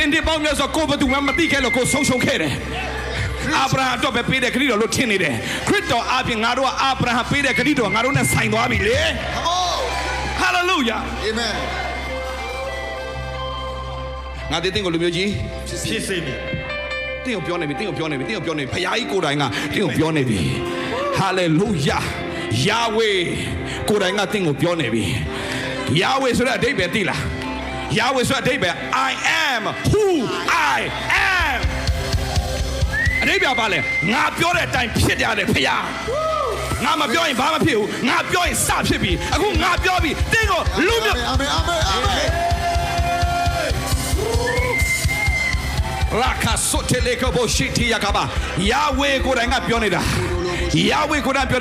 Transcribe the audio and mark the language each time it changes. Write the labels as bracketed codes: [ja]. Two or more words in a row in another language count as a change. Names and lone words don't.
[my] တင်ပေါင်းများစွာကိုဘသူမှမသိခဲ့လို့ကိုဆုံးရှုံးခဲ့တယ်အာဗြဟံတော့ပဲပေးတဲ့ဂရုတော်လို့ထင်နေတယ်ခရစ်တော်အပြင်ငါတို့ကအာဗြဟံပေးတဲ့ဂရုတော်ငါတို့နဲ့ဆိုင်သွားပြီလေဟာလေလုယာအာမင်ငါတင်းကိုလူမျိုးကြီး ဖြစ်စေပြီ တင်းကိုပြောနေပြီတင်းကိုပြောနေပြီတင်းကိုပြောနေပြီဖခင်ကြီးကိုယ်တိုင်ကတင်းကိုပြောနေပြီဟာလေလုယာယာဝေကိုယ်တိုင်ကတင်းကိုပြောနေပြီယာဝေဆိုတဲ့အဓိပ္ပာယ်သိလားယာဝေဆိုတဲ့အဓိပ္ပာယ် [en] I am who I am [my] အဓိပ္ပာယ်ပါလေငါပြောတဲ့အတိုင်းဖြစ်ရတယ်ဖခင်ငါမပြောရင်ဘာမှဖြစ်ဘူးငါပြောရင်စဖြစ်ပြီအခုငါပြောပြီတင်းကိုလူမျိုး အာမင်အာမင်အာမင် ရာခါဆိုတေလေကဘရှိတီယာကဘာယာဝေကိုယ်တိုင်ကပြောနေတာယာဝေကိုယ်တိုင်ပြော